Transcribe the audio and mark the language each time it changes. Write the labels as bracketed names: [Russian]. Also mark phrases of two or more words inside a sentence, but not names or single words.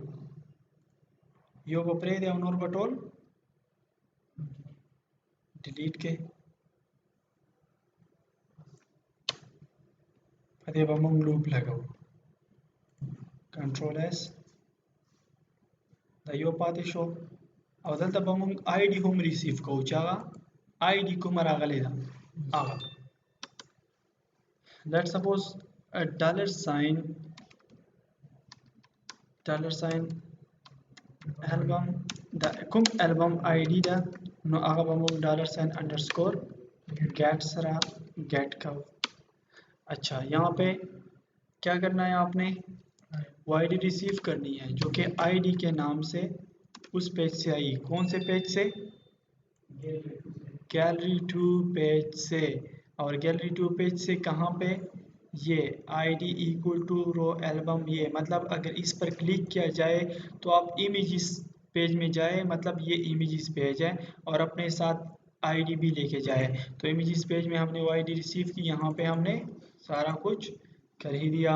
[Pashto] یو په پرې دی او نور په ټول ډیلیټ کې په دې به موږ لوپ لګاو [English] control S [Pashto] دا یو پاتې شو او دلته به موږ آی ډي هم ریسیو کوو چې هغه آی ډي کومه راغلې ده هغه [English] let suppose [Pashto] $sign البم دا کوم البم آی ډي ده نو هغه به موږ $_ سره [Urdu] گیٹ کا اچھا یہاں پہ کیا کرنا ہے آپ نے وہ آئی ڈی ریسیو کرنی ہے جو کہ آئی ڈی کے نام سے اس پیج سے آئی کون سے پیج سے گیلری 2 پیج سے اور گیلری 2 پیج سے کہاں پہ یہ آئی ڈی [English] equal to row album [Urdu] یہ مطلب اگر اس پر کلک کیا جائے تو آپ امیجز پیج میں جائے مطلب یہ امیجز پیج ہے اور اپنے ساتھ آئی ڈی بھی لے کے جائے تو امیجز پیج میں ہم نے وہ آئی ڈی ریسیو کی یہاں پہ ہم نے سارا کچھ کر ہی دیا.